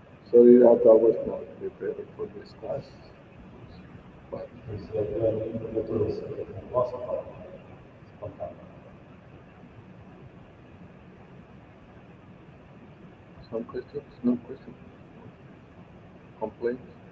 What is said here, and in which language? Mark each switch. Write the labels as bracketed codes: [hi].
[en] sorry that I was not prepared for this class, but [ru] То есть я не подготовился к этому классу спонтанно. [en] some questions, no questions, complaints.